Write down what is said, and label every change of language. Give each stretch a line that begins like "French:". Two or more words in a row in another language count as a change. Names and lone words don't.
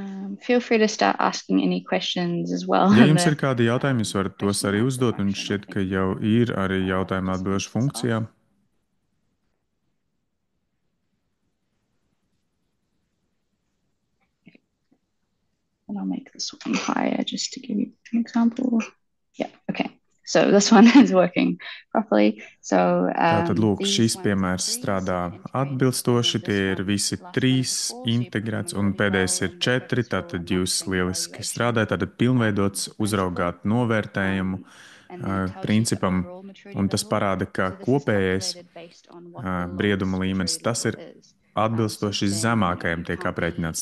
English: Feel free to start asking any questions as well.
Latvian: Ja jums ir kādi jautājumi, jūs varat tos arī uzdot, un šķiet, ka jau ir arī jautājuma atbilžu funkcijā.
English: And I'll make this one higher just to give you an example. Yeah, okay. So this one is working properly.
Latvian: Tātad, lūk, šis piemērs strādā atbilstoši, tie ir visi 3 integrēts, un pēdējais ir 4, tātad jūs lieliski strādājat, tātad pilnveidots, uzraugāt novērtējumu principam, un tas parāda, ka kopējais brieduma līmenis, tas ir atbilstoši zemākajam tiek aprēķināts.